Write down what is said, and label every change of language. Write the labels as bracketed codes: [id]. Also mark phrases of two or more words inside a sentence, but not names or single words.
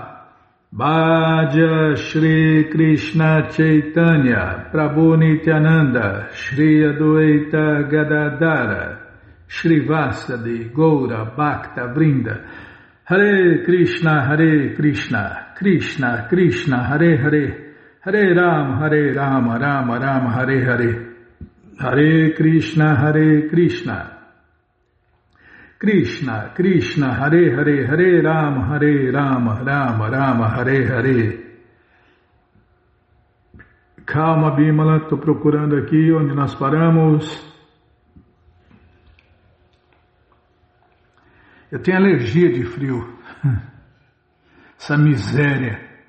[sa] भज श्री कृष्ण चैतन्य प्रभु नित्यानन्द श्री अद्वैत गदाधर श्री वासादि गौर भक्त वृन्द हरे कृष्ण कृष्ण कृष्ण हरे हरे हरे राम राम राम हरे हरे हरे कृष्ण कृष्ण कृष्ण हरे हरे हरे राम राम राम हरे हरे. [pt] Calma, Bimala, estou procurando aqui onde nós paramos. Eu tenho alergia de frio. Essa miséria.